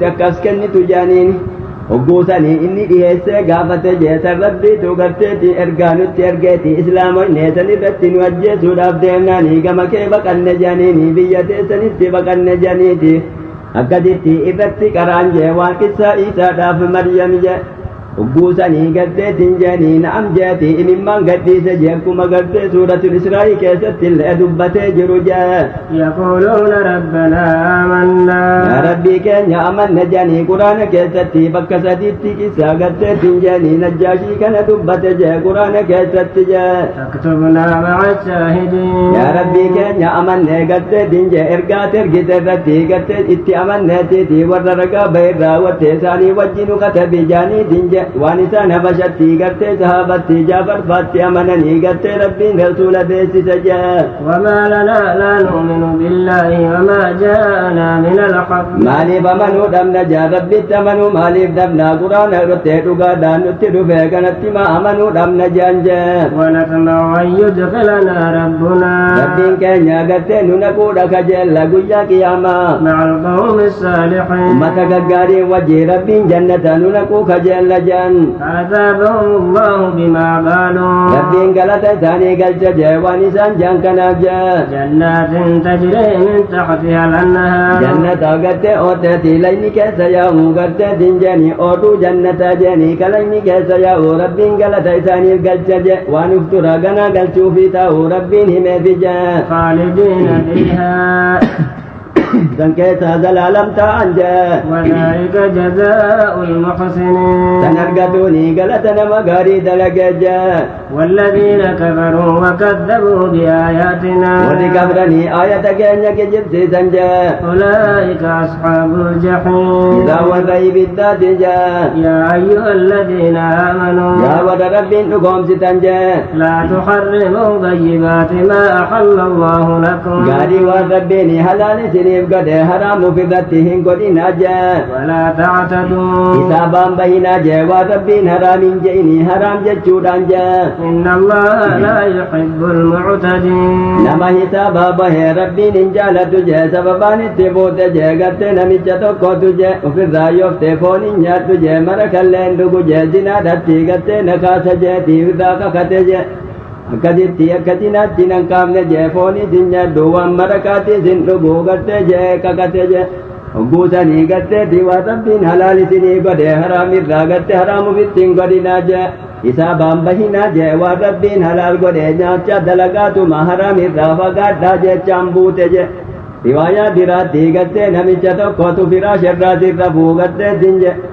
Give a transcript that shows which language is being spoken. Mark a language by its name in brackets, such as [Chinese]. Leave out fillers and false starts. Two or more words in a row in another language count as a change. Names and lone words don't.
[Oromo] akkas kennitu jaaniin hogguusanii inni dhiyeessee gaafate jeesan rabbiitu garteeti ergaa nutti ergeeti islaamoyne san irratti nu ajjeesuudhaaf deemnaanii gama kee baqanne jaaniini biyya teessanitti baqanne jaaniiti akkasitti irratti qaraan jee waan qissaa Iisaadhaaf Maryam je hogguusanii garteetiin jeanii na'am jeeti imimmaan gadhiise jee akkuma gartee suuratul Israa'ii keessatti illee dubbatee jiru jee [Arabic] يقولون ربنا آمنا [Oromo] yaa rabbii keenya amanne jeanii quraana keessatti bakka sadiitti qissaa garteetiin jeanii najjaashii kana dubbate jee quraana keessatti jee [Arabic] فاكتبنا مع الشاهدين [Oromo] yaa rabbii keenya amanne garteetiin jee ergaat ergite irratti gartee itti amanneetiiti warra ragaa bahirraa wattee isaanii wajjinu katabi jaaniitiin je waan isaan habashatti gartee sahaabatti jaafarfaatti amananii gartee rabbiin rasuula beessise jee [Arabic] وما لنا لا نؤمن بالله وما جاءنا من الحق [Oromo] maaliif amanuu dhabna jaa rabbitti amanuu maaliif dhabna quraana irratti dhugaadhaan nutti dhufe kanatti ma amanuu dhabna jaan jee [Arabic] ونطمع أن يدخلنا ربنا [Oromo] rabbiin keenya gartee nu naquudha kajeella guyyaa qiyaamaa [Arabic] مع القوم الصالحين [Oromo] ummata gaggaarii wajjii rabbiin jannata nu naquu kajeella jaan [Arabic] عذابهم الله بما قالوا [Oromo] rabbiin galata isaanii galcha jee waan isaan jaan kanaaf jee [Arabic] جنات تجري من تحتها الأنهار [Oromo] jannata gartee ooteeti layni keessa yaa'u gartee dinjeeni ooduu jannata jeeni kalayni keessa yaa'u rabbiin galata isaaniif galcha je waan uftura ganaa galchuufi ta'u rabbiin himeefi jee [Arabic] خالدين فيها [Oromo] san keessa zalaalam ta'an jee [Arabic] وذلك جزاء المحسنين [Oromo] san argatuuni galata nama gaarii dalage jee [Arabic] والذين كفروا وكذبوا بآياتنا [Oromo] warri kabranii aayata keenya kijibsiisan jee [Arabic] أولئك أصحاب الجحيم [Oromo] isaa warra ibiddaati jee [Arabic] يا أيها الذين آمنوا [Oromo] yaa warra rabbiin dhugoomsitan jee [Arabic] لا تحرموا طيبات ما أحل الله لكم [Oromo] gaarii waan rabbiin halaal isiniif godhe haraam ofirratti hin godhinaa jee [Arabic] ولا تعتدوا [Oromo] isaabaan bahinaa jee waan rabbiin haraamin je'ini haraam jechuudhaan jee [Arabic] إن الله لا يحب المعتدين [Oromo] nama hisaabaa bahee rabbiin hin jaalatu jee sababaan itti buute jee gartee namicha tokkotu jee ofirraa yooftee foon hin nyaadhu jee mara kalleen dhugu jee zinaadhatti gartee nakaasa jeetii irraa kakate jee akkasitti akka zinaatti nan qaamne jee foonii sin nyaadhu waan marakaatii sin dhugu gartee jee kakate jee hogguusanii garteeti waan rabbiin halaal isinii godhe haraamirraa gartee haraam ufittiin godhinaa jee isaabaan bahinaa jee waan rabbiin halaal godhe nyaacha dalagaatuma haraamirraa fagaadhaa jechaan buute je riwaayaa biraatti gartee namicha tokkotu firaasharraa sirra fuu garteetin je